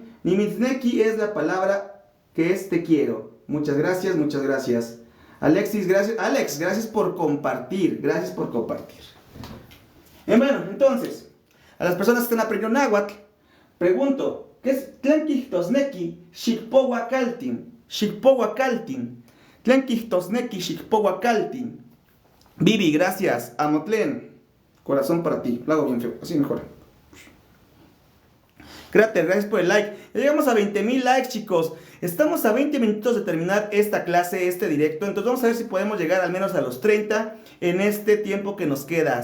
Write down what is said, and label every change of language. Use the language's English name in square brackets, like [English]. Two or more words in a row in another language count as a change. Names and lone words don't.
[Spanish] Nimitzneki es la palabra que es te quiero. Muchas gracias, muchas gracias. Alexis, gracias. Alex, gracias por compartir, gracias por compartir. Bueno, entonces, a las personas que están aprendiendo náhuatl, pregunto, ¿qué es [Nahuatl languages] Tlanquihtosneki Xikpowa Kaltin? Xikpowa Kaltin. Tlanquihtosneki Xikpowa Kaltin. [Spanish] Vivi, gracias. Amotlen, corazón para ti. Lo hago bien feo, así mejor. Cráter, gracias por el like. Ya llegamos a 20,000 likes, chicos. Estamos a 20 minutos de terminar esta clase, este directo. Entonces vamos a ver si podemos llegar al menos a los 30 en este tiempo que nos queda.